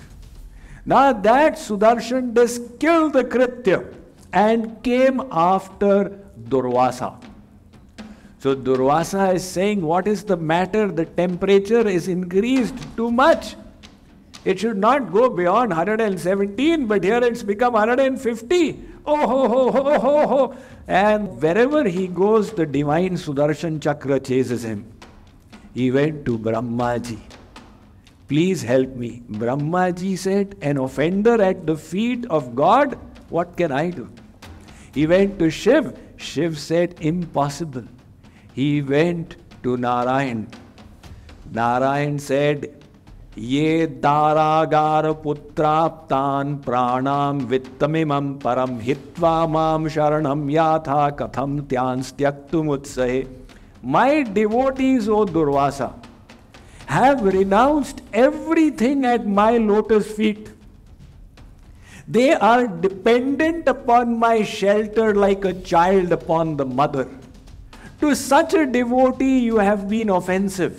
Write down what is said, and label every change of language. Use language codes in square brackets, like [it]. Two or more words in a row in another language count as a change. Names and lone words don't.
[en] Now that Sudarshan disc killed the Kritya and came after Durvasa. So Durvasa is saying, what is the matter? The temperature is increased too much. It should not go beyond 117, but here it's become 150. Oh ho ho ho ho ho. And wherever he goes, the divine Sudarshan Chakra chases him. He went to Brahmaji. Please help me. Brahmaji said, an offender at the feet of God What can I do? He went to Shiv. Shiv said, impossible. He went to Narayan. Narayan said, [sa] ये दारागार पुत्राप्तान् प्राणान् वित्तमिमं परं हित्वा मां शरणं याताः कथं तांस्त्यक्तुमुत्सहे. [en] My devotees, O Durvasa, have renounced everything at my lotus feet. They are dependent upon my shelter like a child upon the mother. To such a devotee you have been offensive.